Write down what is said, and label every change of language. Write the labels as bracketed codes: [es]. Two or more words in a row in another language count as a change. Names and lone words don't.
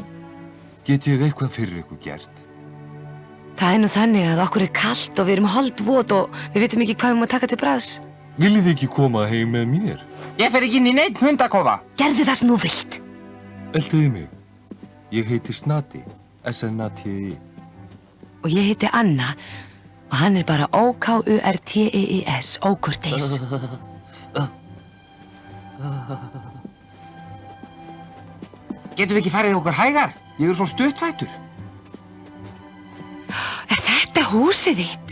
[is] Get ég eitthvað fyrir ykkur gert? Það er nú þannig að okkur er kalt og við erum holdvot og við vitum ekki hvað við má taka til bragðs. Viljið þið ekki koma heim með mér? Ég fer ekki inn í neitt hundakofa. Gerðu það sem þú vilt. Eldiði mig. Ég heiti Snati. S-N-A-T-I. Og ég heiti Anna og hann er bara O-K-U-R-T-E-I-S, ókurteis. Getum við ekki farið okkur hægar? Ég er svo stuttfættur. Er þetta húsið þitt?